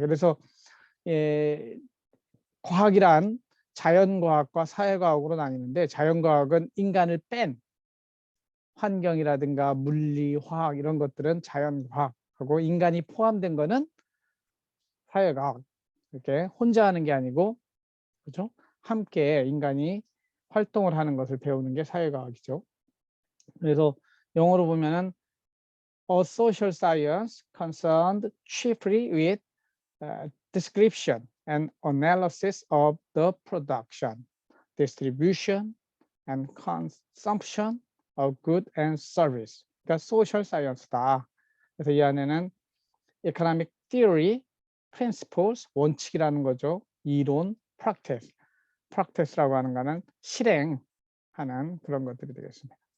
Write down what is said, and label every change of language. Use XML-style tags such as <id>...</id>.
<ko>그래서 과학이란 자연과학과 사회과학으로 나뉘는데, 자연과학은 인간을 뺀 환경이라든가 물리, 화학 이런 것들은 자연과학하고, 인간이 포함된 거는 사회과학. 이렇게 혼자 하는 게 아니고, 그렇죠? 함께 인간이 활동을 하는 것을 배우는 게 사회과학이죠.</ko> <en>그래서 영어로 보면은 a social science concerned chiefly with description and analysis of the production, distribution, and consumption of good and service.</en> <ko>그러니까 social science다. 그래서 이 안에는</ko> <en>economic theory, principles,</en> <ko>원칙이라는 거죠. 이론, practice. practice라고 하는 거는 실행하는 그런 것들이 되겠습니다.</ko>